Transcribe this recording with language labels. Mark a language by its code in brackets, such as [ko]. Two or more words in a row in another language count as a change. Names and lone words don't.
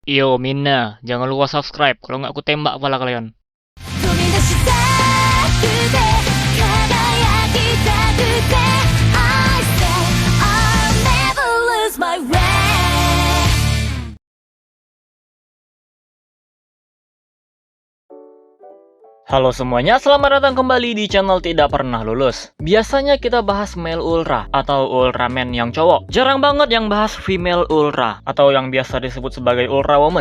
[id] Yo Mina, jangan lupa subscribe, kalau nggak aku tembak kepala kalian. [ja] 飛び出したくて輝きたくて [en] I say I'll never lose my way. [id] Halo semuanya, selamat datang kembali di channel Tidak Pernah Lulus. Biasanya kita bahas [en] male ultra [id] atau ultraman yang cowok. Jarang banget yang bahas [en] female ultra [id] atau yang biasa disebut sebagai [en] ultra woman.